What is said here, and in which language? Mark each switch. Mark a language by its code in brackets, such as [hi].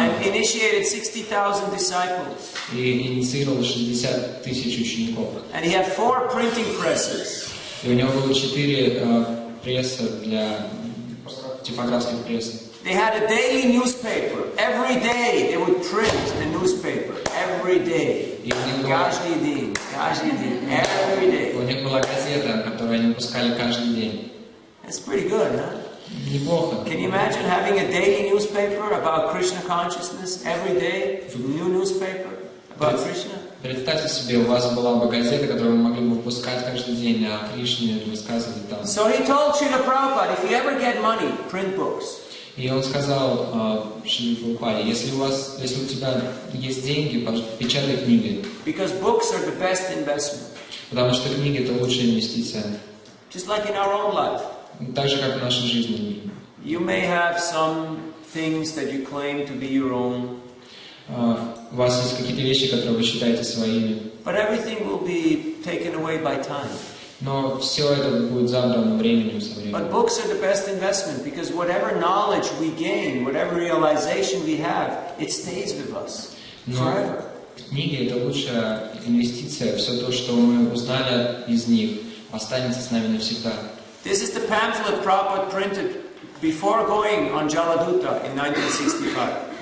[en] and initiated 60,000 disciples. [ru] и инициировал 60 тысяч учеников. [en] And he had 4 printing presses. [ru] И у него было 4 пресса для типографской прессы. [en] They had a daily newspaper. Every day they would print a newspaper. Every day. [ru] Каждый день. [en] Every day. [ru] У них была газета, которую они выпускали каждый день. [en] That's pretty good, huh? [ru] Неплохо. [en] Can you imagine having a daily newspaper about Krishna consciousness every day? New newspaper about Krishna? [ru] Представьте себе, у вас была бы газета, которую вы могли бы выпускать каждый день, а Кришне высказывать там. [en] So he told Srila Prabhupada, if you ever get money, print books. [ru] И он сказал Шриле Прабхупаде, если у тебя есть деньги, печатай книги. [en] Because books are the best investment. [ru] Потому что книги это лучшая инвестиция. [en] Just like in our own life. [ru] Так же, как в нашей жизни. [en] You may have some things that you claim to be your own. [ru] У вас есть какие-то вещи, которые вы считаете своими. [en] But everything will be taken away by time. [ru] Но все это будет забрано временем со временем. [en] But books are the best investment because whatever knowledge we gain, whatever realization we have, it stays with us forever. [ru] Книги это лучшая инвестиция. Все то, что мы узнали из них, останется с нами навсегда. [en] This is the pamphlet Prabhupada printed before going on Jaladuta in 1965.